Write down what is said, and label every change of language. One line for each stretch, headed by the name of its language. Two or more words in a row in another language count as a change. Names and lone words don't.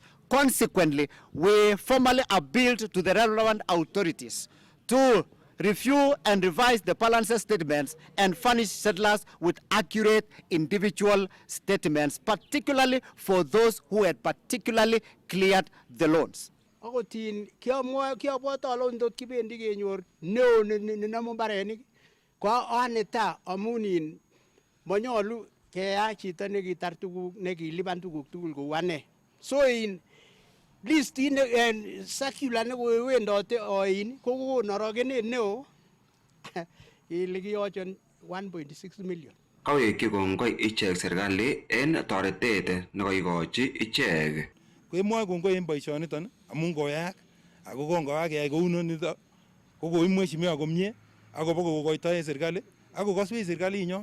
English: Consequently, we formally appealed to the relevant authorities to review and revise the balances statements and furnish settlers with accurate individual statements, particularly for those who had particularly cleared the loans.
Kalenjin: Akotin kiabwat alon dot kibendi kenyor neo ninamu mbarenik kwa aneta amunin manyolu keyai chito nekitar tuguk nekilipan tuguk tugul kou ane.
English: So in list in circular
Kalenjin: nekowendote oin kokon orogenet neo ile kiyochon 1.6 million. Kawekyi kongoi ichek serikali en toretet nekoikochi ichek. Kemwoe kongoi en boisioniton amun koyaak ako kongoak keyai kounonito ko koimwe mheshimiwa komie akobo kokoito en serikali ako koswech serikalinyon.